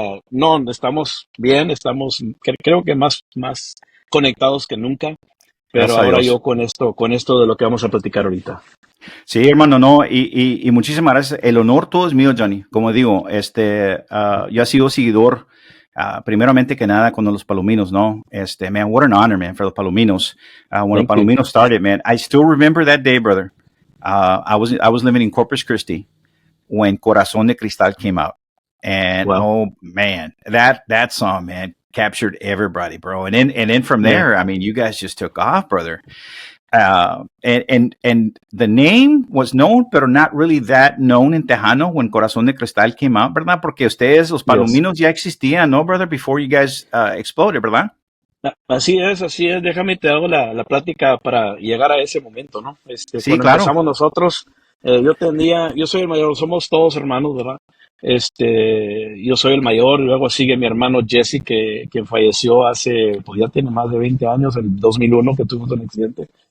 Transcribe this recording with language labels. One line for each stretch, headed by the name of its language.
Spanish: No, estamos bien, creo que más conectados que nunca, pero ahora a Dios. yo con esto de lo que vamos a platicar ahorita. Sí, hermano, no, y muchísimas gracias. El honor todo es mío, Johhny. Como digo, yo he sido seguidor, primeramente que nada, con los Palominos, ¿no?
English: Man, what an honor, man, for the Palominos. When the Palominos started, man, I still remember that day, brother. I was living in Corpus Christi when Corazón de Cristal came out, and oh man, that song, man, captured everybody, bro. And then from there, I mean, you guys just took off, brother. And the name was known, pero not really that known in Tejano when Corazón de Cristal came out, ¿verdad?
Spanish: Porque ustedes, los Palominos, ya existían, ¿no, brother?
English: Before you guys exploded,
Spanish: ¿verdad? Así es. Déjame te hago la plática para llegar a ese momento, ¿no? Sí, cuando claro. empezamos nosotros, yo soy el mayor, somos todos hermanos, ¿verdad? Yo soy el mayor, luego sigue mi hermano Jesse, quien falleció pues ya tiene más de 20 años, en 2001 que tuvimos un accidente.